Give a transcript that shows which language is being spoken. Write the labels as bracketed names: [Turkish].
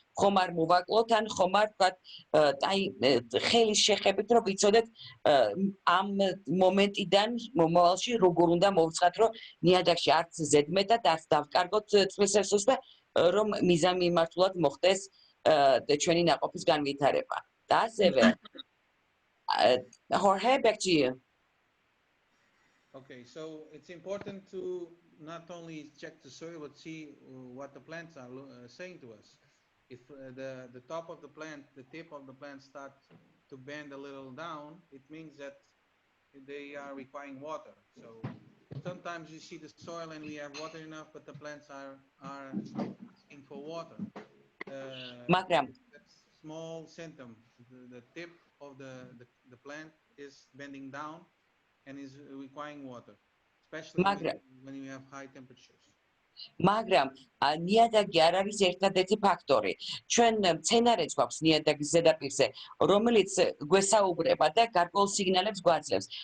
[Georgian] ხომ არ მოვაკლოთ ან ხომ არ თქვათ აი ხელის შეხებით რომ ვიცოდეთ ამ მომენტიდან მომავალში როგორ უნდა მოვწყათ, რომ ნიადაგში არც ზედმეტად არც დავკარგოთ წყლის რესურსს და რომ მიზანმიმართულად მოხდეს ჩვენი ნაყოფის განვითარება. და ასევე Jorge, [English] back to you. Okay, so it's important to not only check the soil but see what the plants are saying to us. If the top of the plant, the tip of the plant starts to bend a little down, it means that they are requiring water. So sometimes you see the soil and we have water enough, but the plants are asking for water. That's small symptom. The tip of the plant is bending down and is requiring water, especially when you have high temperatures. [Georgian] მაგრამ ნიადაგი არ არის ერთადერთი ფაქტორი. ჩვენ მცენარეც გვაქვს ნიადაგის ზედაპირზე, რომელიც გვესაუბრება და გარკვეულ სიგნალებს გვაძლევს.